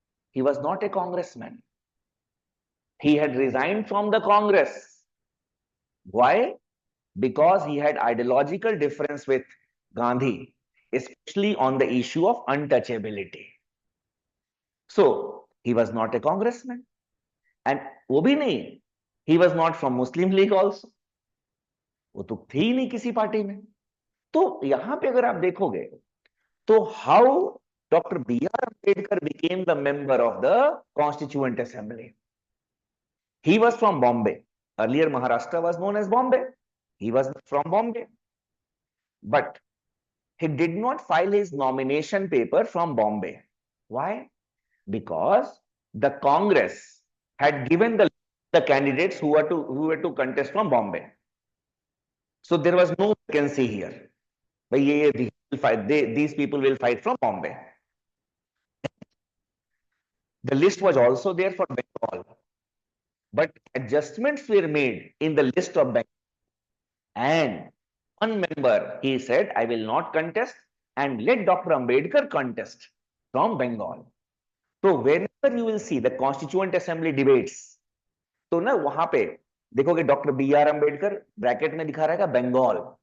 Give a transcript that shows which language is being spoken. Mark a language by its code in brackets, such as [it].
[en] He was not a congressman. He had resigned from the Congress. Why? Because he had ideological difference with Gandhi, especially on the issue of untouchability. So he was not a congressman, and [hi] वो भी नहीं, [en] he was not from Muslim League also. [hi] वो तो थी ही नहीं किसी party में। तो यहां पे अगर आप देखोगे, तो how doctor B are Ambedkar [en] became the member of the Constituent Assembly. He was from Bombay. Earlier, Maharashtra was known as Bombay. He was from Bombay. But he did not file his nomination paper from Bombay. Why? Because the Congress had given the candidates who were to contest from Bombay. So there was no vacancy here. But these people will fight from Bombay. The list was also there for Bengal. But adjustments were made in the list of Bengal. And one member, he said, I will not contest and let Dr. Ambedkar contest from Bengal. So whenever you will see the Constituent Assembly debates, [hi] तो ना वहां पे देखोगे doctor B are Ambedkar bracket में दिखा रहेगा बंगाल.